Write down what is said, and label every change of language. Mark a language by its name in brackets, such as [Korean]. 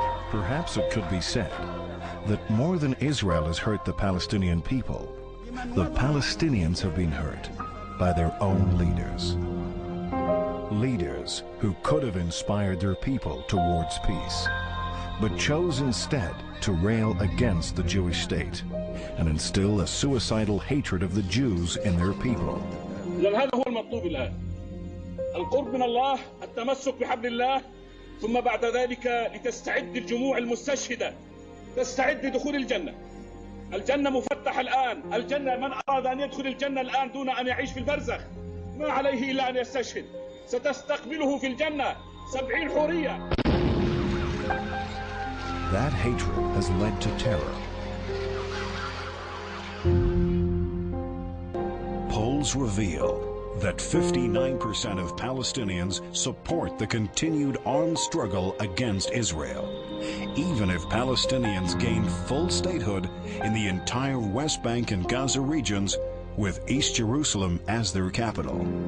[English] Perhaps it could be said that more than Israel has hurt the Palestinian people, the Palestinians have been hurt by their own leaders. Leaders who could have inspired their people towards peace, but chose instead to rail against the Jewish state and instill a suicidal hatred of the Jews in their people. [Arabic] هذا هو المطلوب الآن القرب من الله التمسك بحبل الله ثم بعد ذلك لتستعد الجموع المستشهدة تستعد لدخول الجنة الجنة مفتحة الآن الجنة من أراد أن يدخل الجنة الآن دون أن يعيش في البرزخ ما عليه إلا أن يستشهد ستستقبله في الجنة 70 حورية. [English] That hatred has led to terror. Polls reveal that 59% of Palestinians support the continued armed struggle against Israel, even if Palestinians gain full statehood in the entire West Bank and Gaza regions, with East Jerusalem as their capital.